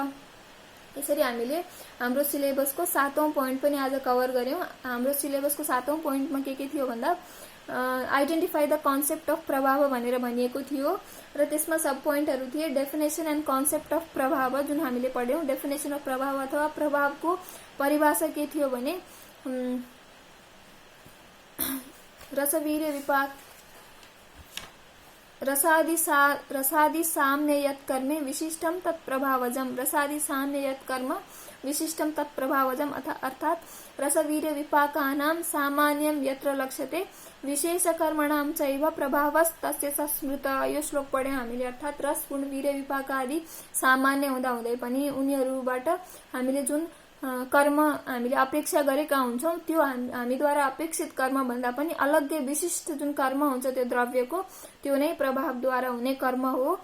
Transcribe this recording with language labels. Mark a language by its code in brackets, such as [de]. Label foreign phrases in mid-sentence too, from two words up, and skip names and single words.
[ne] यसरी हामीले हाम्रो सिलेबसको 7औं पोइन्ट पनि आज कभर गर्यौं। हाम्रो सिलेबसको 7औं पोइन्टमा के थियो भन्दा [en] identify the concept of [ne] प्रभाव भनेर भनिएको थियो र त्यसमा सब पोइन्टहरू थिए। [en] definition and concept of [ne] प्रभाव जुन हामीले पढ्यौं, [en] definition of [ne] प्रभाव अथवा प्रभावको परिभाषा के थियो भने [sa] रसवीर्य विपाक रसादि साम्ययत् कर्मे विशिष्टम तत्प्रभावजम, रसादि साम्ययत् कर्म विशिष्टम तत्प्रभावजम, [ne] अर्थात् [sa] रसवीर्य विपाकानां सामान्यं यत्र लक्ष्यते विशेषकर्मणां चैव प्रभावस्तस्य संस्मृत। [ne] यो श्लोक पढ्यौं हामीले, अर्थात् रस गुण वीर्य विपाक आदि सामान्य हुँदै पनि उनीहरूबाट हामीले जुन कर्म हामीले अपेक्षा गरेका हुन्छौं त्यो हामीद्वारा अपेक्षित कर्म भन्दा पनि अलग्गै विशिष्ट जुन कर्म हुन्छ त्यो द्रव्यको, त्यो नै प्रभावद्वारा हुने कर्म हो।